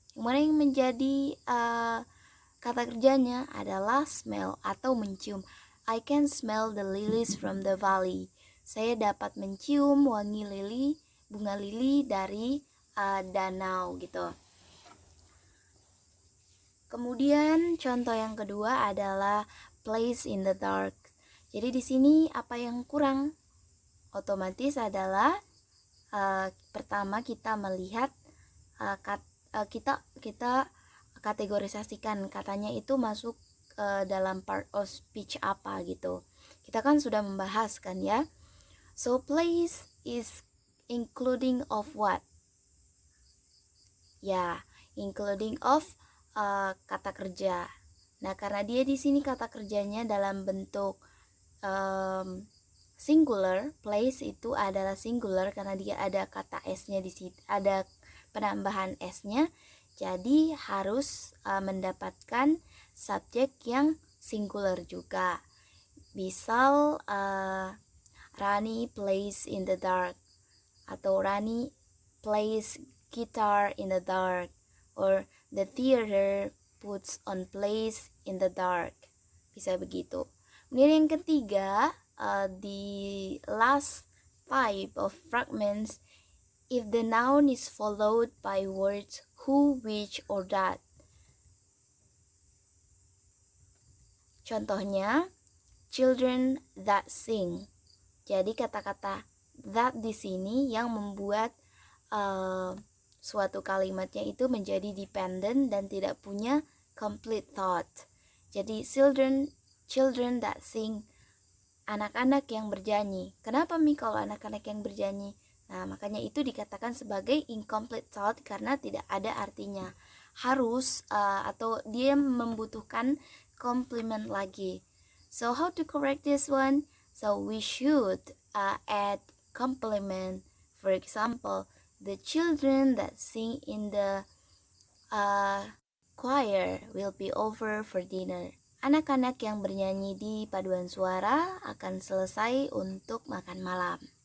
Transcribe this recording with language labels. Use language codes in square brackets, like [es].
[id] Yang mana yang menjadi kata kerjanya adalah smell atau mencium. [en] I can smell the lilies from the valley. [id] Saya dapat mencium wangi lili, bunga lili dari danau gitu. Kemudian contoh yang kedua adalah [en] place in the dark. [id] Jadi di sini apa yang kurang? Otomatis adalah pertama kita melihat kita kategorisasikan katanya itu masuk dalam part of speech apa gitu. Kita kan sudah membahas kan ya. [en] So place is including of what? [id] Ya, [en] including of [id] kata kerja. Nah, karena dia di sini kata kerjanya dalam bentuk singular, place itu adalah singular karena dia ada kata s-nya di situ, ada penambahan s-nya. Jadi harus mendapatkan subjek yang singular juga. Misal [en] Rani plays in the dark, atau Rani plays guitar in the dark, or the theater puts on plays in the dark. [id] Bisa begitu. Kemudian yang ketiga, [en] the last type of fragments, if the noun is followed by words who, which, or that. [id] Contohnya, [en] children that sing. [id] Jadi kata-kata that di sini yang membuat suatu kalimatnya itu menjadi dependent dan tidak punya complete thought. Jadi [en] children that sing, [id] anak-anak yang bernyanyi. Kenapa kalau anak-anak yang bernyanyi? Nah, makanya itu dikatakan sebagai incomplete thought karena tidak ada artinya. Harus atau dia membutuhkan complement lagi. [en] So how to correct this one? So we should add complement. For example, the children that sing in the choir will be over for dinner. [id] Anak-anak yang bernyanyi di paduan suara akan selesai untuk makan malam.